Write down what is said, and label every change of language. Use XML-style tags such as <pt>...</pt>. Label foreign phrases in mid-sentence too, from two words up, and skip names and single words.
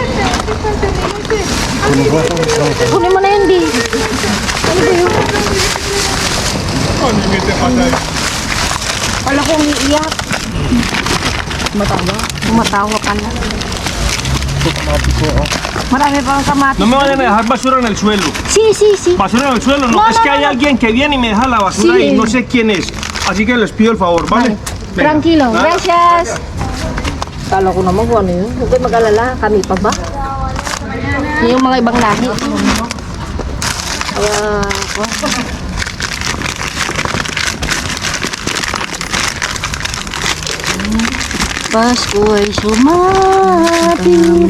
<tl>Kunin mo ito. Kunin mo na yun, Di. Ano ba yun? Wala ko umiiyak. Matawa. Umatawa ka na. Ito, kamatis ko. Marami pang kamatis.</tl> <es>No me vayan a dejar basura en el suelo. Sí, sí, sí. Basura en el suelo, no. No, Es no, que hay no, no. alguien que viene y me deja la basura Sí. y no sé quién es. Así que les pido el favor, ¿vale? Venga. Tranquilo. Nada. Gracias.</es> <tl>Kala ko naman kung ano yun. Huwag kayo mag-alala. Kami pa ba? Yung mga ibang lahi. Pasko ay sumapit.</tl>